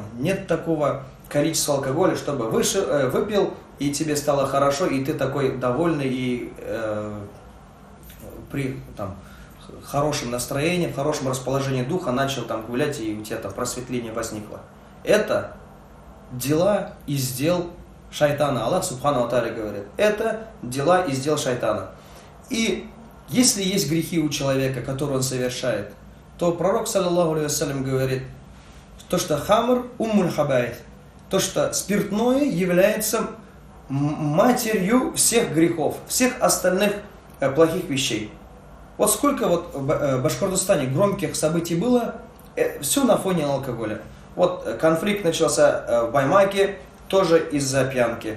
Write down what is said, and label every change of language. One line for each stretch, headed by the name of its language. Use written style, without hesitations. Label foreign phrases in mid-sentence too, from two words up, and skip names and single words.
Russian: Нет такого количества алкоголя, чтобы выпил, и тебе стало хорошо, и ты такой довольный, и при хорошем настроении, в хорошем расположении духа начал там гулять, и у тебя там просветление возникло. Это дела из дел шайтана. Аллах
Arabic: سبحانه وتعالى
Russian: говорит, это дела из дел шайтана. И если есть грехи у человека, которые он совершает, то пророк,
Arabic: صلى الله عليه وسلم,
Russian: говорит, то, что
Arabic: خمر أم الخبائث,
Russian: то, что спиртное является матерью всех грехов, всех остальных плохих вещей. Вот сколько вот в Башкортостане громких событий было, все на фоне алкоголя. Вот конфликт начался в Баймаке, тоже из-за пьянки.